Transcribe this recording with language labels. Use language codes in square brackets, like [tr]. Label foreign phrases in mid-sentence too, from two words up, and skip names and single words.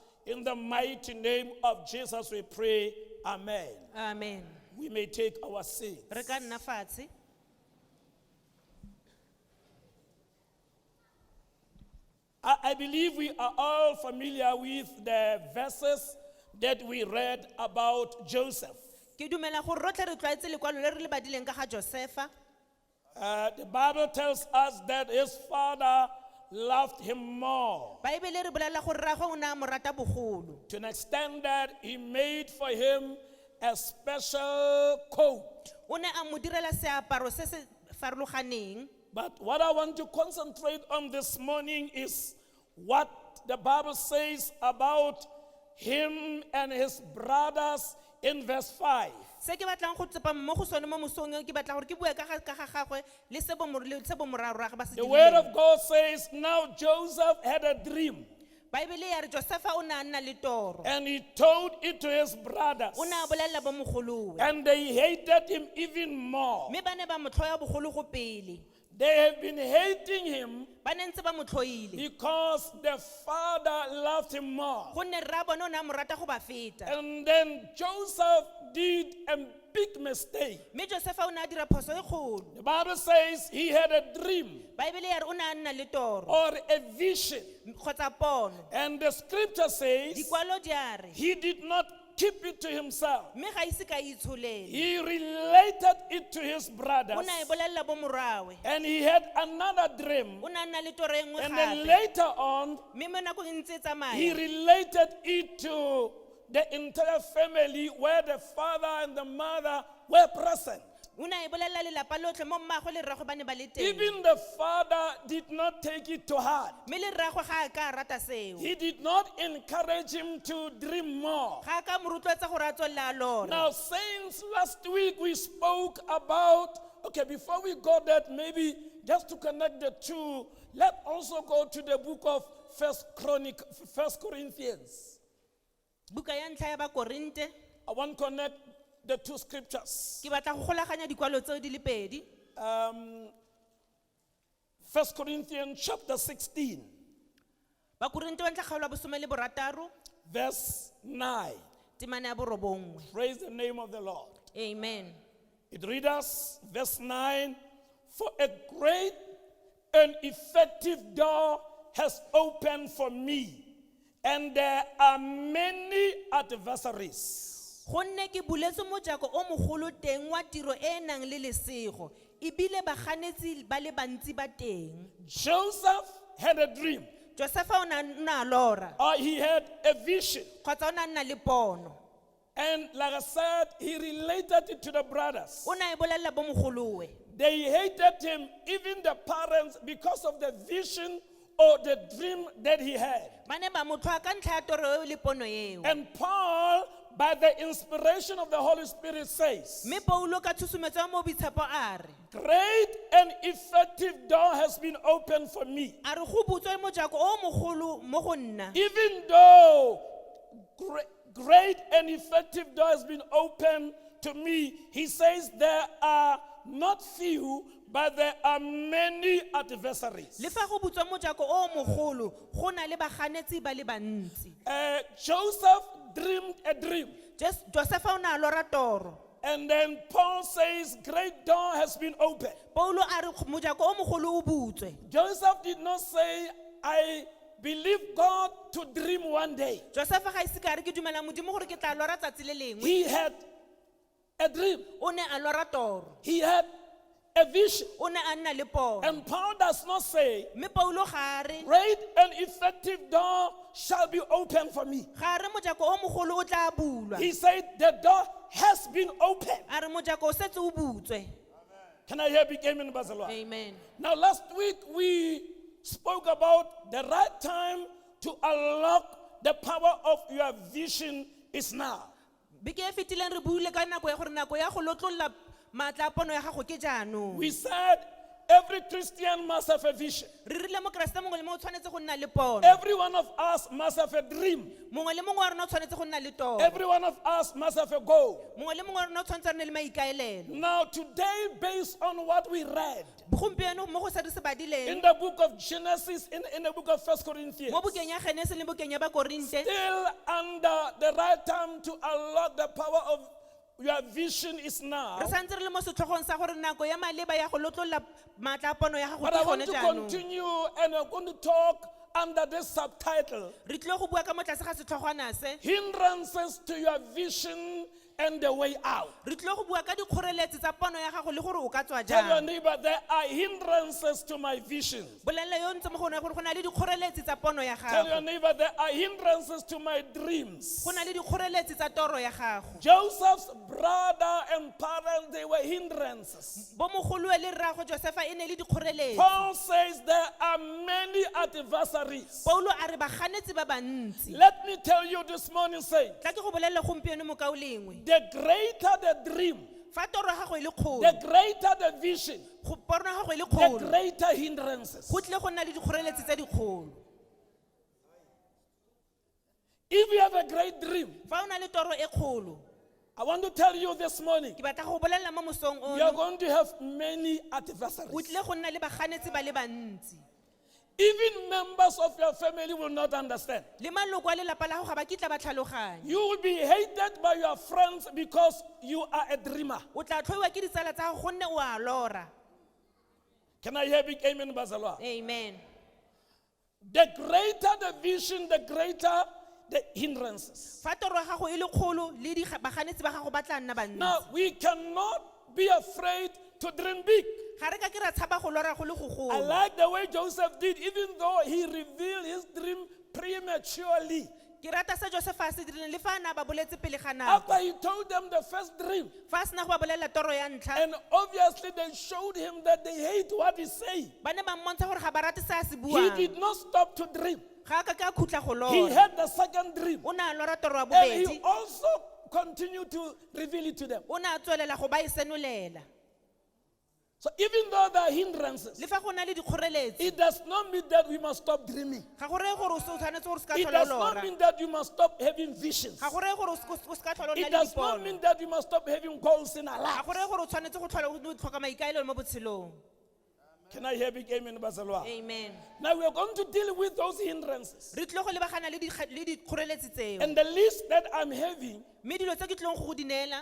[en] In the mighty name of Jesus we pray, amen. Amen. We may take our seats. [tn] Re ka nna fatshe. [en] I believe we are all familiar with the verses that we read about Joseph. [tn] Ke dumela gore rotlhe re tlwaetse lekwalo le re le badileng ka ga Josefa. [en] The Bible tells us that his father loved him more, [tn] Baebele re bolela gore rraagwe o ne a mo rata bogolo. [en] to an extent that he made for him a special coat. [tn] O ne a mo direla seaparo se se farologaneng. [en] But what I want to concentrate on this morning is what the Bible says about him and his brothers in verse 5. [tn] Se ke batlang go tsepa mo go sone mo mosong ke batla gore ke bue ka ga gagwe le se bo moraro ba se [en] The word [tn] dirileng. [en] of God says, now Joseph had a dream, [tn] Baebele ya re Josefa o ne a nna le toro. [en] and he told it to his brothers, [tn] O ne a bolelela bo mogolowe. [en] and they hated him even more. [tn] Mme ba ne ba mo tlhoya bogolo go pele. [en] They have been hating him [tn] Ba ne ntse ba mo tlhoile. [en] because the father loved him more. [tn] Gonne rra bone o ne a mo rata go ba feta. [en] And then Joseph did a big mistake. [tn] Mme Josefa o ne a dira phoso e kgolo. [en] The Bible says he had a dream [tn] Baebele ya re o ne a nna le toro [en] or a vision. [tn] kgotsa pono. [en] And the scripture says [tn] Dikwalo di a re [en] he did not keep it to himself. [tn] mme ga ise ka itsholele. [en] He related it to his brothers. [tn] O ne a e bolelela bo morawe. [en] And he had another dream. [tn] O ne a nna le toro e nngwe [en] And then [tn] gape. [en] later on, [tn] Mme mo nakong e ntse e [en] he [tn] tsamaya. [en] related it to the entire family where the father and the mother were present. [tn] O ne a e bolelela lelapa lotlhe mo mmaagwe le rraagwe ba ne ba le teng. [en] Even the father did not take it to heart. [tn] Mme le rraagwe ga a ka rata seo. [en] He did not encourage him to dream more. [tn] Ga a ka mo rotloetsa gore a tswelela a lora. [en] Now, since last week we spoke about, okay, before we go that, maybe just to connect the two, let's also go to the book of First Corinthians. [tn] Buka ya ntlha ya ba Korinte. [en] I want to connect the two scriptures. [tn] Ke batla go golaganya dikwalo tseo di le pedi. [en] 1 Corinthians chapter 16, [tn] Ba Korinte wa ntlha kgaolo ya bosome le borataro, [en] verse 9. [tn] temane ya borobongwe. [en] Praise the name of the Lord. Amen. It reads us, verse 9, for a great and effective door has opened for me, and there are many adversaries. [tn] Gonne ke buletse mojako o mogolo teng wa tiro e nang le lesego, ebile baganetsi ba le bantsi ba teng. [en] Joseph had a dream, [tn] Josefa o ne a lora, [en] or he had a vision. [tn] kgotsa o ne a nna le pono. [en] And like I said, he related it to the brothers. [tn] O ne a e bolelela bo mogolowe. [en] They hated him, even the parents, because of the vision or the dream that he had. [tn] Ba ne ba mo tlhoa ka ntlha ya toro eo le pono eo. [en] And Paul, by the inspiration of the Holy Spirit, says, [tn] Mme Paulo ka tshosometso ya mo boitshepo a re, [en] great and effective door has been opened for me. [tn] a re go butswe mojako o mogolo mo go nna. [en] Even though great and effective door has been opened to me, he says there are not few, but there are many adversaries. [tn] Le fa go butswe mojako o mogolo, go na le baganetsi ba le bantsi. [en] Joseph dreamed a dream. [tn] Josefa o ne a lora toro. [en] And then Paul says, great door has been opened. [tn] Paulo a re mojako o mogolo o butswe. [en] Joseph did not say, I believe God to dream one day. [tn] Josefa ga ise ka re ke dumela modimo gore ke tla lora tsatsi le lengwe. [en] He had a dream. [tn] O ne a lora toro. [en] He had a vision. [tn] O ne a nna le pono. [en] And Paul does not say, [tn] Mme Paulo ga a re [en] great and effective door shall be opened for me. [tn] ga a re mojako o mogolo o tla bulwa. [en] He said the door has been opened. [tn] A re mojako o setse o butswe. [en] Can I hear big amen, Barcelona? Amen. Now, last week we spoke about the right time to unlock the power of your vision is now. [tn] Beke e fetileng re buile ka nako ya gore nako ya go lotlolola maatla a pono ya gago ke jaanong. [en] We said every Christian must have a vision. [tn] re rile mokeresete mongwe le mongwe o tshwanetse go nna le pono [en] Every one of us must have a dream. [tn] mongwe le mongwe wa rona o tshwanetse go nna le toro [en] Every one of us must have a goal. [tn] mongwe le mongwe wa rona o tshwanetse a nne le maikaelelo [en] Now, today, based on what we read [tn] gompieno mo go se re se badileng [en] in the book of Genesis, in the book of 1 Corinthians, [tn] mo bukeng ya Genese le bukeng ya Bakorinte [en] still under the right time to unlock the power of your vision is now. [tn] re santse re le mo setlhogong sa gore nako ya maleba ya go lotlolla maatla a pono ya gago [en] But [tn] ke [en] I [tn] gone [en] want to [tn] jaanong [en] continue, and I'm going to talk under this subtitle, [tn] re tlile go bua ka mo tlase ga setlhogwana se [en] Hindrances to Your Vision and the Way Out. [tn] re tlile go bua ka dikgoreletsi tsa pono ya gago le gore o ka tswa [en] Tell your [tn] jang [en] neighbor, there are hindrances to my vision. [tn] bolelele yo ntse mo go gore go na le dikgoreletsi tsa pono ya [en] Tell your [tn] gago [en] neighbor, there are hindrances to my dreams. [tn] go na le dikgoreletsi tsa toro ya gago [en] Joseph's brother and parents, they were hindrances. [tn] bo mogolo le rrago Josefa e ne le dikgoreletsi [en] Paul says there are many adversaries. [tn] Paulo a re baganetsi ba bantsi [en] Let me tell you this morning, say, [tn] tla ke go bolelele gompieno mo kao lengwe [en] the greater the dream, [tn] fa toro ya gago e le kgolo [en] the greater the vision, [tn] pono ya gago e le [en] the [tn] kgolo [en] greater hindrances. [tn] go tlile go nna le dikgoreletsi tse dikgolo [en] If you have a great dream, [tn] fa o na le toro e kgolo [en] I want to tell you this morning, [tn] ke batla go bolelela mo mosong [en] you are [tn] ono [en] going to have many [tn] o [en] adversaries. [tn] tlile go nna le baganetsi ba le bantsi [en] Even members of your family will not understand. [tn] le maloko a lelapa la go ga ba kitla ba tlhaloganya [en] You will be hated by your friends because you are a dreamer. [tn] o tla tlhoiwa ke ditsala tsa gago gonne o a lora [en] Can I hear big amen, Bazalwa? amen The greater the vision, the greater the hindrances. [tn] fa toro ya gago e le kgolo le baganetsi ba gago ba tla nna bantsi [en] Now, we cannot be afraid to dream big. [tn] ga re ka ke ra tshaba go lora go le go [en] I [tn] golo [en] like the way Joseph did, even though he revealed his dream prematurely. [tn] ke rata se Josefa a se dirileng le fa a ne a ba boletse pele ga [en] After [tn] nako [en] he told them the first dream, [tn] fa a sena go ba bolelela toro ya ntlha [en] and obviously they showed him that they hate what he said. [tn] ba ne ba mmontsha gore ga ba rate se a se [en] He [tn] buang [en] did not stop to dream. [tn] ga a ka ke a khutla go [en] He [tn] lora [en] had the second dream. [tn] o ne a lora toro ya [en] And [tn] bobedi [en] he also continued to reveal it to them. [tn] o ne a tswelela go ba e senolela [en] So even though there are hindrances, [tn] le fa go na le dikgoreletsi [en] it does not mean that we must stop dreaming. [tn] ga go reye gore o tshwanetse gore se ka [en] It [tn] tlhola [en] does [tn] lora [en] not mean that you must stop having visions. [tn] ga go reye gore o se ka tlhola o [en] It [tn] nna le [en] does not [tn] dipono [en] mean that you must stop having goals in our [tn] ga [en] life. [tn] go reye gore o tshwanetse go tlhola o tlhoka maikaelelo mo botshelong [en] Can I hear big amen, Bazalwa? amen Now we are going to deal with those hindrances. [tn] re tlile go lebagana le dikgoreletsi tseo [en] And the list that I'm having, [tn] mme dilo tse ke tlileng go go di neela